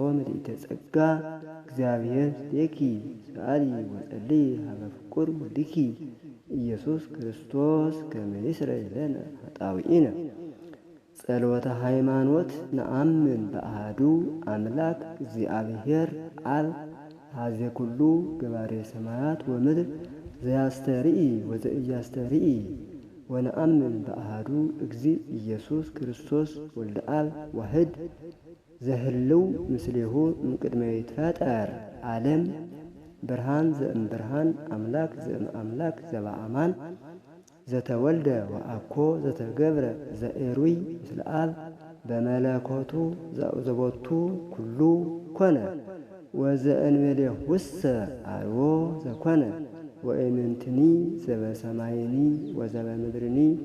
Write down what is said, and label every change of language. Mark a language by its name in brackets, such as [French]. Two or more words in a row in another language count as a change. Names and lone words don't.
[Geez] ምልዕተ ጸጋ እግዚአብሔር ሌኪ ሰአሊ ወጸልዪ ሀበ ፍቁር ወልድኪ ኢየሱስ ክርስቶስ ከመ ይስረይ ለነ ኃጣውኢነ። ጸሎተ ሃይማኖት ነአምን በአሐዱ አምላክ እግዚአብሔር አብ ኀዜ ኩሉ ገባሬ ሰማያት ወምድር ዘያስተርኢ ወዘኢያስተርኢ ወነአምን በአሐዱ እግዚእ ኢየሱስ ክርስቶስ ወልደ አብ ዋሕድ ዘህልው ምስሌሁ እምቅድመ ይትፈጠር ዓለም ብርሃን ዘእምብርሃን አምላክ ዘእምአምላክ ዘበአማን ዘተወልደ ወአኮ ዘተገብረ ዘኤሩይ ምስለ አብ በመለኮቱ ዘቦቱ ኩሉ ኮነ ወዘእንበሌሁሰ አልቦ ዘኮነ ወኢምንትኒ ዘበሰማይኒ ወዘበምድርኒ